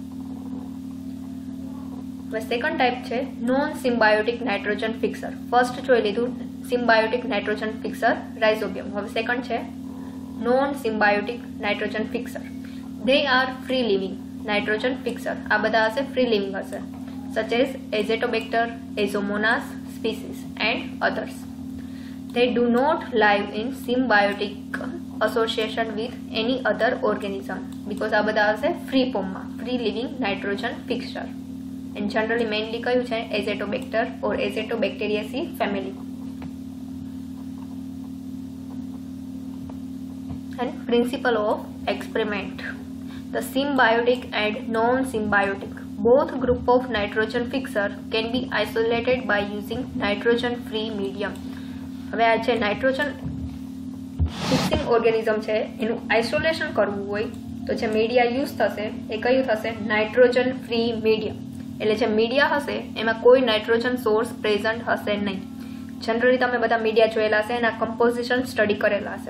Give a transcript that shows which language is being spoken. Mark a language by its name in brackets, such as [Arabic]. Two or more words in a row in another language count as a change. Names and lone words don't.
[Gujarati] હવે [English] second type [Gujarati] છે [English] non symbiotic nitrogen fixer. [Gujarati] ફર્સ્ટ જોઈ લીધું [English] symbiotic nitrogen fixer Rhizobium. [Gujarati] હવે સેકન્ડ છે [English] non symbiotic nitrogen fixer. They are free living nitrogen fixer. [Gujarati] આ બધા હશે ફ્રી લિવિંગ હશે, [English] such as Azotobacter, Azomonas species and others. They do not live in symbiotic association with any other organism because [Gujarati] આ બધા હશે ફ્રી ફોર્મમાં, [English] free living nitrogen fixer. and generally mainly [Gujarati] કયું છે [English] Azotobacter or Azotobacteriaceae family. and principle of experiment. The symbiotic and non-symbiotic both group of nitrogen fixer can be isolated by using nitrogen free medium. [Gujarati] હવે આ જે [English] nitrogen fixing organism [Gujarati] છે એનું આઇસોલેશન કરવું હોય તો જે [English] media use [Gujarati] થશે એ કયું થશે? [English] Nitrogen free medium. [Gujarati] એટલે જે મીડિયા હશે એમાં કોઈ [English] nitrogen source present [Gujarati] હશે નહીં. જનરલી તમે બધા મીડિયા જોયેલા હશે, એના [English] composition study [Gujarati] કરેલા હશે.